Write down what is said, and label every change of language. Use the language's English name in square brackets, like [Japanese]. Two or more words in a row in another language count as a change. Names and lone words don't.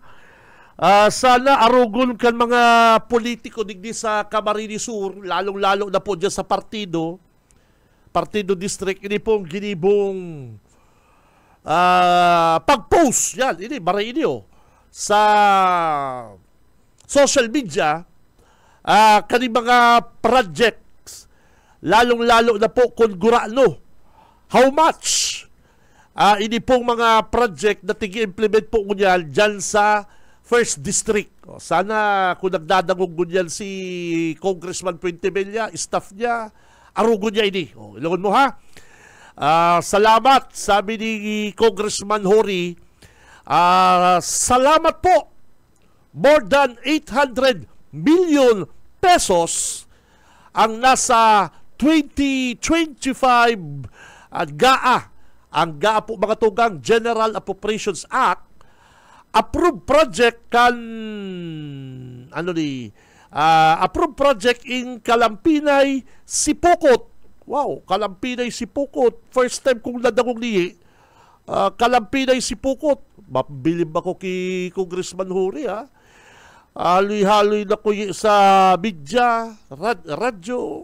[Bikol] Sana arugon kan mga politiko digdi sa Camarines Sur, lalong-lalo na po diyan sa partido district ini pong ginibong pag-post yan ini maray inyo sa [English] social media [Bikol] kani mga project lalong-lalo na po kung gurano. [English] How much? [Bikol] Ini pong mga project na tigi-implement po ngunyan dyan sa First District. Sana kung nagdadangog ngunyan si Congressman Puentevilla, staff niya, arugon niya ini. Ilungon mo ha? Salamat, sabi ni Congressman Hori. Salamat po. [English] More than 800 million pesos [Bikol] ang nasa [English] 2025 GAA. [Bikol] Ang GAA po mga tugang [English] General Appropriations Act approved project approved project in Kalampinay, Sipokot. [Bikol] Wow, Kalampinay, Sipokot. [English] First time [Bikol] kong nadangog niya. Kalampinay, Sipokot. Mabilib ako kay Congressman Huri ha. Haloy-haloy na ko sa media, radyo.